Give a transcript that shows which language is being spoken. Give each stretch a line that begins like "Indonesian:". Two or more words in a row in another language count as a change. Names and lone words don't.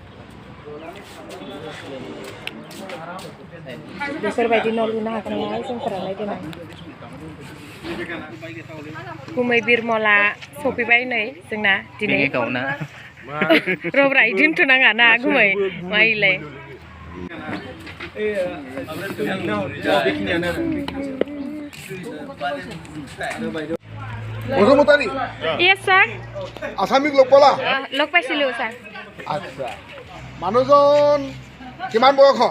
Bodo: बेफोरबायदि न' लुनो हागोन ना जोंफोरालाय देनां। गुमै बिरमला सफैबाय नै जोंना दिनै रब्रा दोनथ'नाङा ना गुमै माइलाय
Assamese: বসুমতাৰী
English: yes sir
Assamese: আছামিক লগ পালা লগ পাইছিলোঁ ছাৰ। আচ্ছা মানুহজন কিমান বয়সত